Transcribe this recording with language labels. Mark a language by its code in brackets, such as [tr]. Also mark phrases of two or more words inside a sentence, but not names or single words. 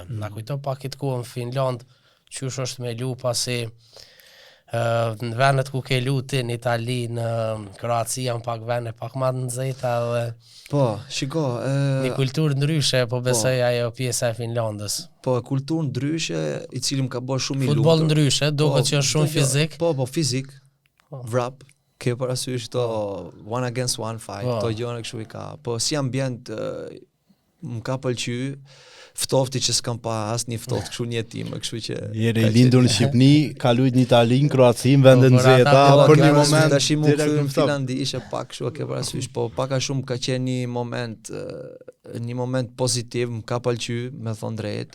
[sq] Na kujto pak këtë kohë në Finland, qysh është me lu pasi në vendet ku ke luti në Itali, në Kroaci janë pak vende pak më të nxehta dhe po, shiko, një kulturë ndryshe, po besoj ajo pjesa e Finlandës. Po, kulturë ndryshe, i cili më ka bërë shumë i lumtur. Futboll ndryshe, duket që është shumë fizik. Po, fizik. Vrap, ke parasysh to [en] one against one fight, [sq] to gjona kështu i ka. Po si ambient më ka pëlqy ftofti që s'kam pa asnjë ftoft kështu në jetim, kështu që jeri i lindur në Shqipëni, ka luajt në Itali, në Kroaci, në vende nxehta, për një moment tash më kthy në Finlandi ishte pak kështu, ke parasysh, po pak a shumë ka qenë një moment pozitiv, më ka pëlqy, me thon drejt.